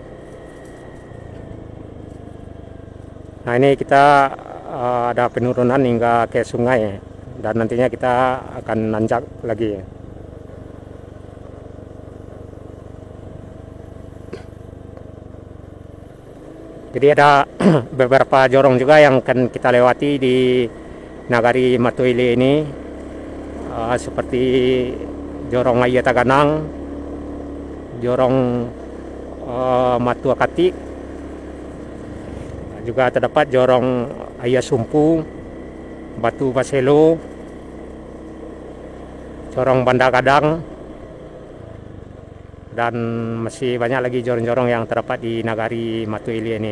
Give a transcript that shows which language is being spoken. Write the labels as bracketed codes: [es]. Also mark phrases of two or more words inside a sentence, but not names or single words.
[id] Nah, ini kita ada penurunan hingga ke sungai dan nantinya kita akan nanjak lagi. Jadi ada beberapa jorong juga yang akan kita lewati di nagari Matuilia ini, seperti jorong Ayah Taganang, jorong Matua Katik. Juga terdapat jorong Ayah Sumpu, Batu Baselo, jorong Banda Kadang, dan masih banyak lagi jorong-jorong yang terdapat di nagari Matuilia ini.